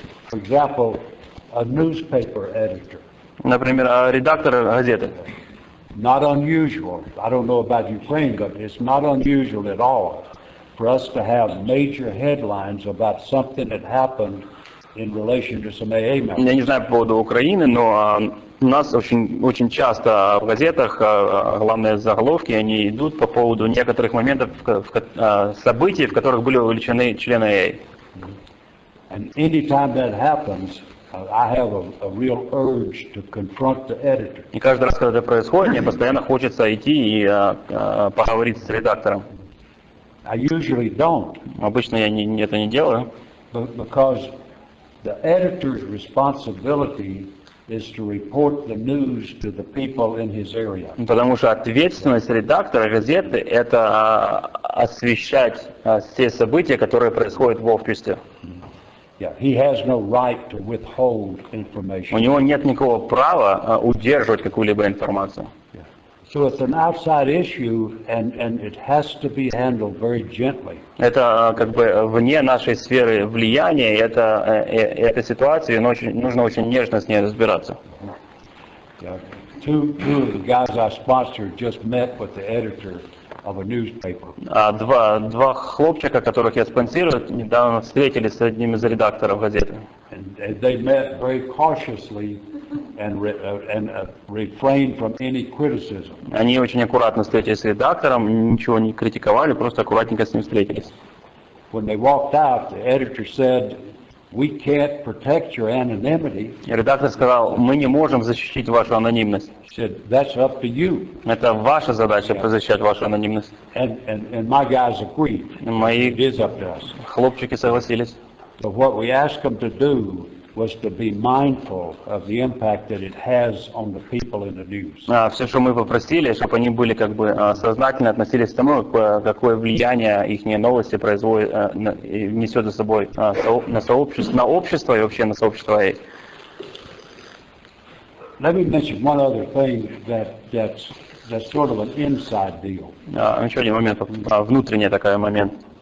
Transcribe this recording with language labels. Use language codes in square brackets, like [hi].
[en] For example, a newspaper editor. [ru] Например, редактор газеты. [en] Not unusual. I don't know about Ukraine, but it's not unusual at all for us to have major headlines about something that happened in relation to some AA members. [ru] Я не знаю по поводу Украины, но у нас очень часто в газетах главные заголовки, они идут по поводу некоторых моментов, событий, в которых были вовлечены члены AA. [en] And anytime that happens, I have a real urge to confront the editor. [ru] И каждый раз, когда это происходит, мне постоянно хочется идти и поговорить с редактором. [en] I usually don't. [ru] Обычно я это не делаю. [en] Because the editor's responsibility is to report the news to the people in his area. [ru] Потому что ответственность редактора газеты – это освещать все события, которые происходят в обществе. [en] Yeah, he has no right to withhold information. [ru] У него нет никакого права удерживать какую-либо информацию. [en] So it's an outside issue, and it has to be handled very gently. [ru] Это вне нашей сферы влияния, эта ситуация, но нужно очень нежно с ней разбираться. [en] Yeah. Two of the guys I sponsored just met with the editor of a newspaper. [ru] Два хлопчика, которых я спонсирую, недавно встретились с одним из редакторов газеты. [en] And they met very cautiously and refrained from any criticism. [ru] Они очень аккуратно встретились с редактором, ничего не критиковали, просто аккуратненько с ним встретились. [en] When they walked out, the editor said, "We can't protect your anonymity." [ru] И редактор сказал: мы не можем защитить вашу анонимность. [en] He said, "That's up to you." [ru] Это ваша задача защищать вашу анонимность. [en] And my guys agreed. [ru] Мои [en] It is up to us. [ru] хлопчики согласились. [en] So what we asked them to do was to be mindful of the impact that it has on the people in the news. [ru] Все, что мы попросили, чтобы они были сознательно относились к тому, какое влияние их новости производит, несет за собой на общество и вообще на сообщество AA. [en] Let me mention one other thing that's sort of an inside deal. [ru] Еще один момент, внутренний такой момент.